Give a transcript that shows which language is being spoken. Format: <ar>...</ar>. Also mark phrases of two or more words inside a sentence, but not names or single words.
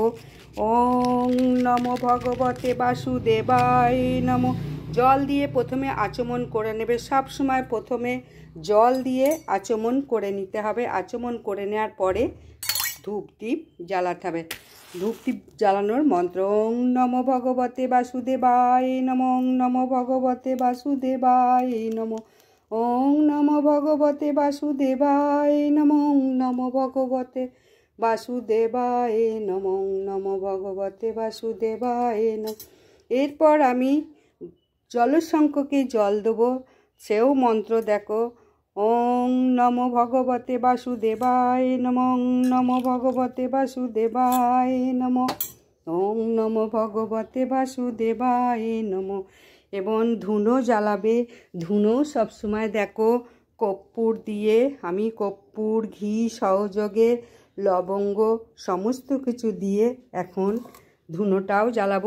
<sa>ওং নমো ভগবতে বাসুদেবায় নমো।</sa> <bn>জল দিয়ে প্রথমে আচমন করে নেবে। সব সময় প্রথমে জল দিয়ে আচমন করে নিতে হবে। আচমন করে নেওয়ার পরে ধূপদীপ জ্বালাতে হবে। ধূপদীপ জ্বালানোর মন্ত্র</bn> <sa>ওং নমো ভগবতে বাসুদেবায় নমো, ওং নমো ভগবতে বাসুদেবায় নমো, ওং নমো ভগবতে বাসুদেবায় নমো, ওং নমো ভগবতে বাসুদেবায় নমো, ওং নমো ভগবতে বাসুদেবায় নমো।</sa> <bn>এরপর আমি জলশঙ্খকে জল দেবো, সেও মন্ত্র দেখো।</bn> <sa>ওং নমো ভগবতে বাসুদেবায় নমো, ওং নমো ভগবতে বাসুদেবায় নমো, ওং নমো ভগবতে বাসুদেবায় নমো।</sa> <bn>এবং ধুনো জ্বালাবে। ধুনো সবসময় দেখো কর্পূর দিয়ে, আমি কর্পূর ঘি সহযোগে লবঙ্গ সমস্ত কিছু দিয়ে এখন ধুনোটাও জ্বালাবো।</bn>